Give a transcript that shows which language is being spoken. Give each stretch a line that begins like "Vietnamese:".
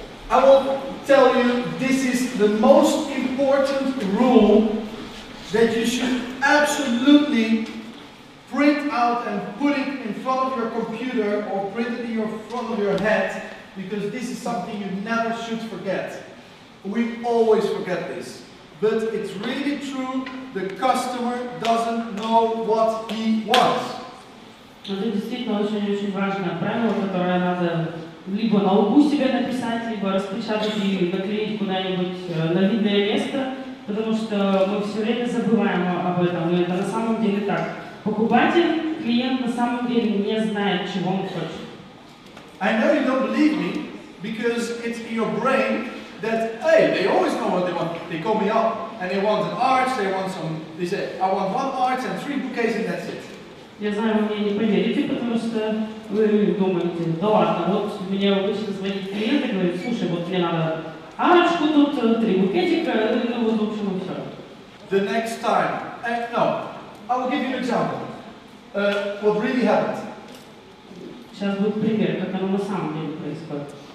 English: I will tell you this is the most important rule that you should absolutely print out and put it in front of your computer or print it in front of your head, because this is something you never should forget. We always forget this. But it's really true, the customer doesn't know what he wants.
Russian: Это действительно очень-очень важное правило, которое надо либо на лбу себе написать, либо распечатать и наклеить куда-нибудь на видное место, потому что мы все время забываем об этом, и это на самом деле так. Покупатель, клиент на самом деле не знает, чего он хочет.
English: I know you don't believe me, because it's in your brain that, hey, they always know what they want. They call me up and they want an arch, they say, I want 1 arch and 3 bouquets and that's it.
Russian: Я знаю, вы мне не поверите, потому что вы думаете, да ладно, вот мне обычно звонит клиент и говорит, слушай, вот мне надо арочку тут, 3 букетика, ну вот в общем и все.
English: The next time, no, I will give you an example. What really happened.
Russian: Сейчас будет пример, как оно на самом деле происходит.